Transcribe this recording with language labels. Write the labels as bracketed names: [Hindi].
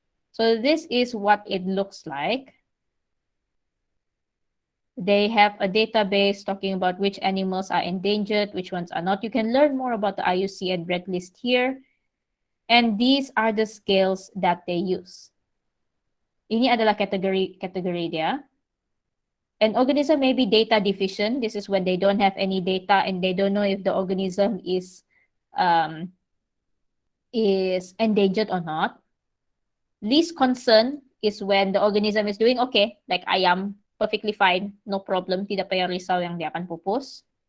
[English] So this is what it looks like. They have a database talking about which animals are endangered, which ones are not. You can learn more about the IUCN Red List here. And these are the scales that they use. [Malay] Ini adalah kategori dia. [English] An organism may be data deficient. This is when they don't have any data and they don't know if the organism is is endangered or not. Least concern is when the organism is doing okay, like ayam, perfectly fine, no problem, [Malay] tidak payah risau yang dia akan pupus.